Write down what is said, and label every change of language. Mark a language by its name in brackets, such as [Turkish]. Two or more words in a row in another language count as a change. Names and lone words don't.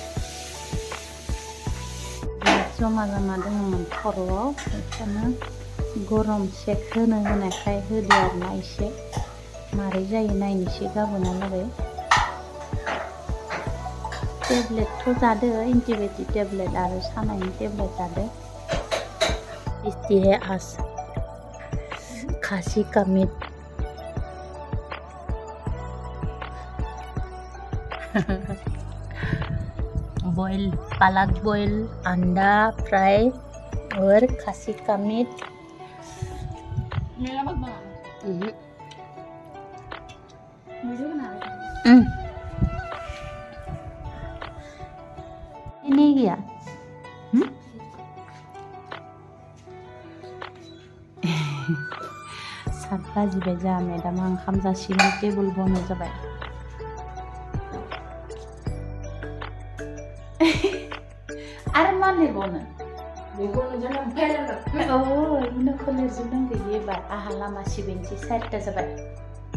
[Bodo] जमा जमा दङमोन खर'आव बेखौनो गरम सेक होनायखाय होदो आरोना एसे मारै जायो नायनोसै गाबोनहालागै टेब्लेटथ' जादो एन्टिबायटिक टेब्लेट आरो सानायनि टेब्लेट जादो [Hindi] इस्ती है आज खासी का मीट बॉयल पालक बॉयल अंडा फ्राई और खासी का मीट मेरा मत बना मुझे बना नहीं गया [Bodo] सात बाजिबाय जा मेदामा ओंखाम जासिगोन टेबोल बनाय जाबाय आरो मा लिरबावनो बेखौनो जों फेर औ इनो फोलेरजोबनांगौ एबार आहा लामा सिबिनोसै 4टा जाबाय